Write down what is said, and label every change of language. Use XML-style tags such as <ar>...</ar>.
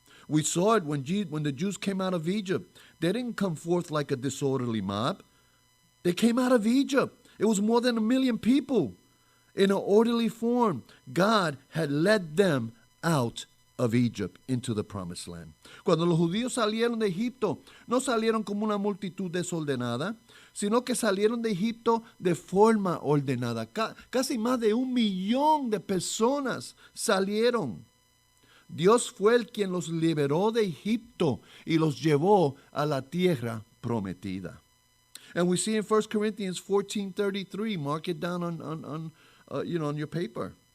<en>We saw it when the Jews came out of Egypt. They didn't come forth like a disorderly mob. They came out of Egypt. It was more than 1 million people in an orderly form. God had led them out of Egypt into the promised land.</en> <es>Cuando los judíos salieron de Egipto, no salieron como una multitud desordenada, sino que salieron de Egipto de forma ordenada. Casi más de 1 millón de personas salieron. Dios fue el quien los liberó de Egipto y los llevó a la tierra prometida.</es> <en>And we see in 1 Corinthians 14:33, mark it down on your paper.</en>